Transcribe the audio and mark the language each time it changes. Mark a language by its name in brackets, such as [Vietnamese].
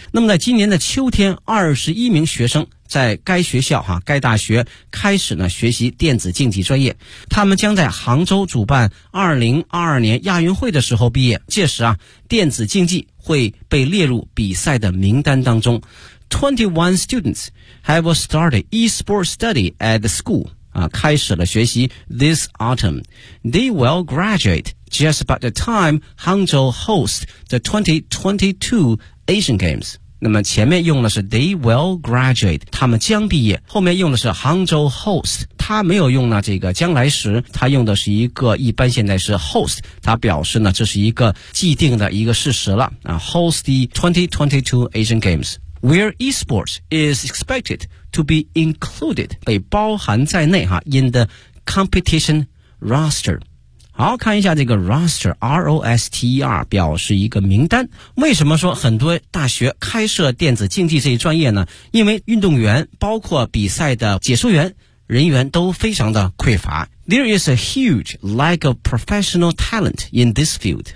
[Chinese] 那么在今年的秋天，21名学生在该学校哈、啊、该大学开始呢学习电子竞技专业，他们将在杭州主办2022年亚运会的时候毕业，届时啊电子竞技会被列入比赛的名单当中。 [English] 21 students have started e-sports study at the school、啊、 [Chinese] 开始了学习 [English] this autumn. They will graduate just about the time Hangzhou hosts the 2022 Asian Games. [Chinese] 那么前面用的是 [English] they will graduate, [Chinese] 他们将毕业，后面用的是 [English] Hangzhou host, [Chinese] 他没有用呢这个将来时，他用的是一个一般现在是 host, 他表示呢这是一个既定的一个事实了、啊、 [English] host the 2022 Asian Games, where esports is expected to be included, [Chinese] 被包含在内哈 [English] in the competition roster. [Chinese] 好，看一下这个 roster, R-O-S-T-E-R, 表示一个名单。为什么说很多大学开设电子竞技这一专业呢？因为运动员包括比赛的解说员人员都非常的匮乏。 [English] There is a huge lack of professional talent in this field.